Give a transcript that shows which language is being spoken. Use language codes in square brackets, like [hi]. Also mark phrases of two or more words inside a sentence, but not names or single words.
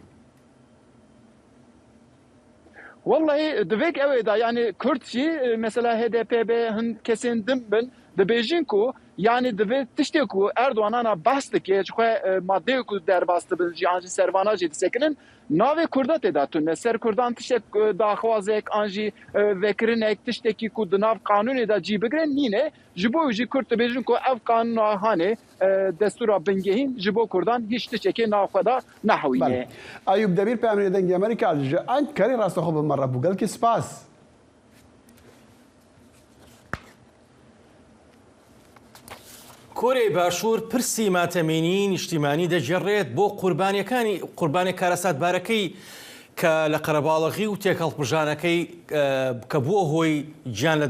[ku] Vallahi divek ev da yani [tr] Kürtçi mesela [ku] HDP hin kesin dimbin dibêjin ku yani divê tiştê ku Erdoğan'a bahs dike ji xwe madde ku derbas dibin jî an jî servana jî disekinin navê Kurda tê da tune ser Kurdan tiştek daxwazek an jî vekirinek tiştekî ku di nav kanûnê da cî bigirin nîne ji bo jî Kurd dibêjin ku ev kanûna hanê destûra bingehîn ji bo Kurdan hiç tiştekê nav xwe da nehewîne. Eyûb Demîr Peyamînê dengê Amerîka ji Enkarê rastexwe bi me re bû gelkî spas. [ckb] کۆرەی باشوور پرسی ماتەمێنی نیشتیمانی دەجێڕێت بۆ قوربانی کارەساتبارەکەی کە لە قەرەباڵغی و تێکەڵبژانەکەی کە بووە هۆی گیان لە